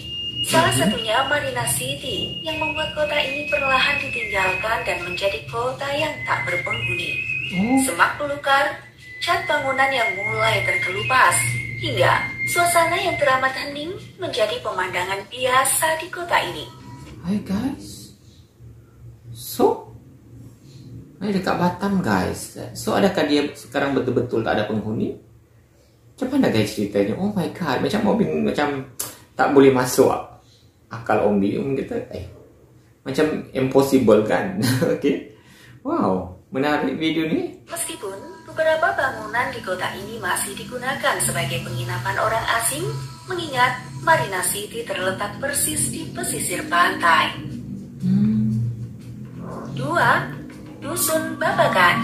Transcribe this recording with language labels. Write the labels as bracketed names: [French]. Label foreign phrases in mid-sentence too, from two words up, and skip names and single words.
[Indonesian] Salah satunya Marina City yang membuat kota ini perlahan ditinggalkan dan menjadi kota yang tak berpenghuni. Semak belukar, cat bangunan yang mulai terkelupas, hingga suasana yang teramat hening menjadi pemandangan biasa di kota ini. [Malay] Hai guys, so ini dekat Batam guys. So adakah dia sekarang betul-betul tak ada penghuni? Macam mana guys ceritanya? [English] Oh my god, [Malay] macam mobil macam tak boleh masuk akal Ombi kata, macam impossible kan. Okay, wow, menarik video ni. [Indonesian] Meskipun beberapa bangunan di kota ini masih digunakan sebagai penginapan orang asing, mengingat Marina City terletak persis di pesisir pantai. 2. Dusun Babakan.